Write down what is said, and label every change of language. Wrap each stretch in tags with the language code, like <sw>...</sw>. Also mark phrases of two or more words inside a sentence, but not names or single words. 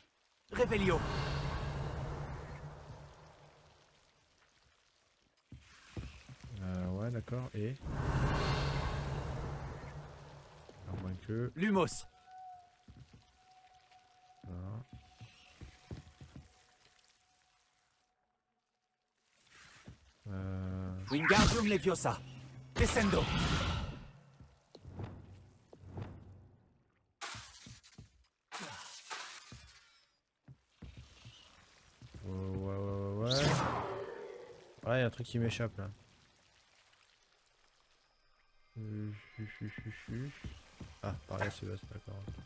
<fr>Revelio! Ouais d'accord, et... À moins que... Lumos! Voilà. Wingardium Leviosa! Descendo! Ouais. Ouais, y a un truc qui m'échappe là. Ah, par là c'est vaste, d'accord.</fr>